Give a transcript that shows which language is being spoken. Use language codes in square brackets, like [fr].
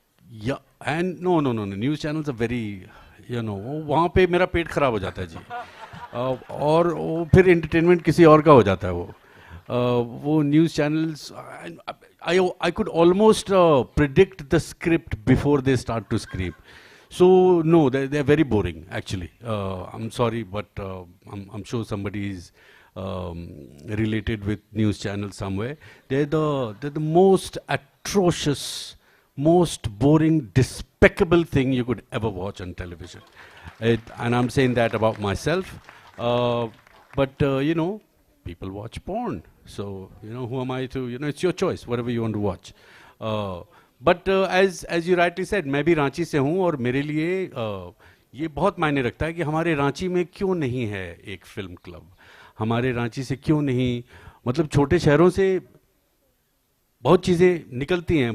[en] Yeah, and no, news channels are very, you know, [hi] वहाँ पे मेरा पेट खराब हो जाता है जी. और वो फिर entertainment किसी और का हो जाता है वो news channels. [en] I could almost predict the script before they start to script. So no, they're very boring actually. I'm sorry, but I'm sure somebody is related with news channels somewhere. They're the most atrocious, most boring, despicable thing you could ever watch on television. And I'm saying that about myself. But you know, people watch porn. So, you know, who am I to, you know, it's your choice, whatever you want to watch. But as you rightly said, [hi] मैं भी रांची से हूँ और मेरे लिए ये बहुत मायने रखता है कि हमारे रांची में क्यों नहीं है एक फिल्म क्लब. हमारे रांची से क्यों नहीं, मतलब छोटे शहरों से बहुत चीज़ें निकलती हैं.